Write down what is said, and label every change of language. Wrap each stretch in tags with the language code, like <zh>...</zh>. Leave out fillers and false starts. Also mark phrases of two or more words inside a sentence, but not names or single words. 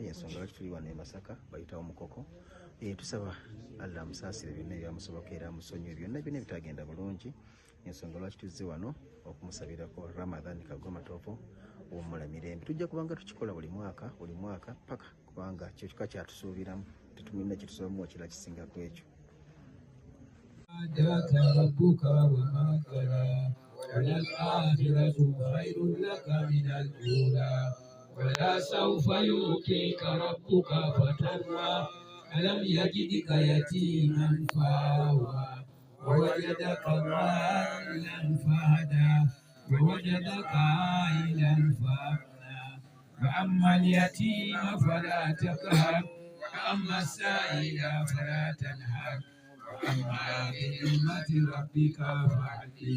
<lg>Y'ensonga lwaki tuli wano e Masaka bayitawo Mukoko. Tusaba Allah amusaasire byonna ebyamusobako era amusonyiwe byonna ebitagenda bulungi. Ensonga lwaki tuzze wano okumusabirako Ramadhan Kaggwa Matovu w'ommula mirembe. Tujja kubanga tukikola buli mwaka paka kubanga kyo kika kyatusuubiramu, tetumina kitusobamu kira kisingako ekyo.</lg> <ar>جاءك ربك وما كلا وللآخرة خير لك من الأولى ولسوف يؤتيك ربك فترضى ألم يجدك يتيما فآوى ووجدك ضالا فهدى ووجدك عائلا فأغنى فأما اليتيم فلا تقهر وأما السائل فلا تنهر وأما بنعمة ربك فحدث.</ar>